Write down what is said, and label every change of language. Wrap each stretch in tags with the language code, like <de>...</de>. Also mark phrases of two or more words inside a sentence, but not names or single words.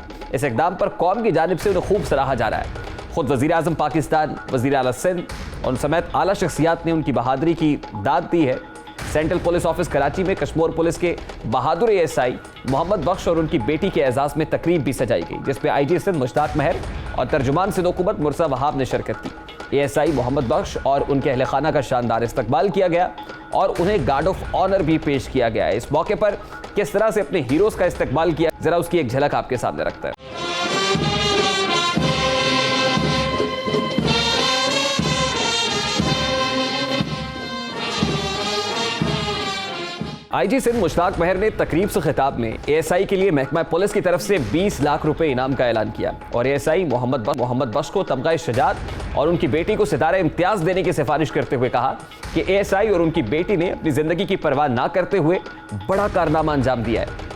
<ur>اس اقدام پر قوم کی جانب سے انہیں خوب سراہا جا رہا ہے۔ خود وزیر اعظم پاکستان، وزیر اعلیٰ سندھ اور سمیت اعلیٰ شخصیات نے ان کی بہادری کی داد دی ہے.</ur> <en>Central Police Office</en> <ur>کراچی میں کشمیر پولیس کے بہادر ASI محمد بخش اور ان کی بیٹی کے اعزاز میں تقریب بھی سجائی گئی، جس میں IG سندھ مشتاق مہر اور ترجمان سندھ حکومت مرسا وہاب نے شرکت کی. ASI محمد بخش اور ان کے اہل خانہ کا شاندار استقبال کیا گیا اور انہیں</ur> <en>guard of honour</en> <ur>بھی پیش کیا گیا. اس موقع پر کس طرح سے اپنے ہیروز کا استقبال کیا، ذرا اس کی ایک جھلک آپ کے سامنے رکھتا ہے. IG سندھ مشتاق مہر نے تقریب سے خطاب میں ASI کے لیے محکمہ پولیس کی طرف سے 20 لاکھ روپے انعام کا اعلان کیا اور ASI محمد بخش کو تمغہ شجاعت اور ان کی بیٹی کو ستارہ امتیاز دینے کی سفارش کرتے ہوئے کہا کہ ASI اور ان کی بیٹی نے اپنی زندگی کی پرواہ نہ کرتے ہوئے بڑا کارنامہ انجام دیا ہے.</ur>